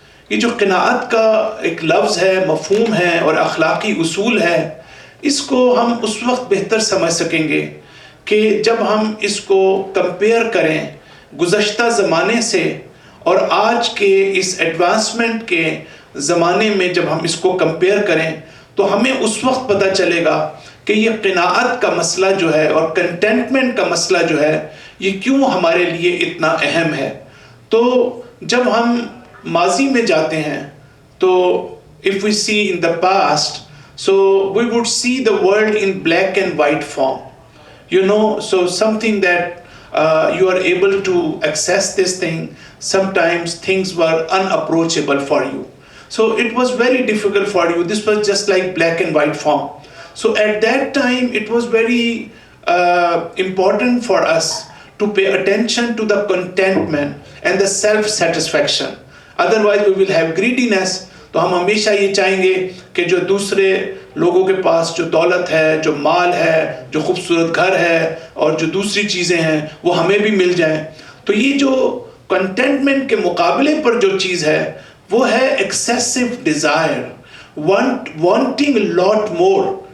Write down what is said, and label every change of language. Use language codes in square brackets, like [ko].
[ur] یہ جو قناعت کا ایک لفظ ہے، مفہوم ہے اور اخلاقی اصول ہے، اس کو ہم اس وقت بہتر سمجھ سکیں گے کہ جب ہم اس کو کمپیئر کریں گزشتہ زمانے سے اور آج کے اس ایڈوانسمنٹ کے زمانے میں. جب ہم اس کو کمپیئر کریں تو ہمیں اس وقت پتہ چلے گا کہ یہ قناعت کا مسئلہ جو ہے اور کنٹینٹمنٹ کا مسئلہ جو ہے یہ کیوں ہمارے لیے اتنا اہم ہے. تو جب ہم ماضی میں جاتے ہیں [en] تو if we see in the past, so we would see the world in black and white form, you know, so something that you are able to access this thing. Sometimes things were unapproachable for you, so it was very difficult for you. This was just like black and white form. So at that time it was very important for us to pay attention to the contentment and the self satisfaction. Otherwise we will have greediness. [ur] تو ہم ہمیشہ یہ چاہیں گے کہ جو دوسرے لوگوں کے پاس جو دولت ہے, جو مال ہے, جو خوبصورت گھر ہے اور جو دوسری چیزیں ہیں وہ ہمیں بھی مل جائیں. تو یہ جو کنٹینٹمنٹ کے مقابلے پر جو چیز ہے وہ ہے [en] Excessive desire, wanting lot more.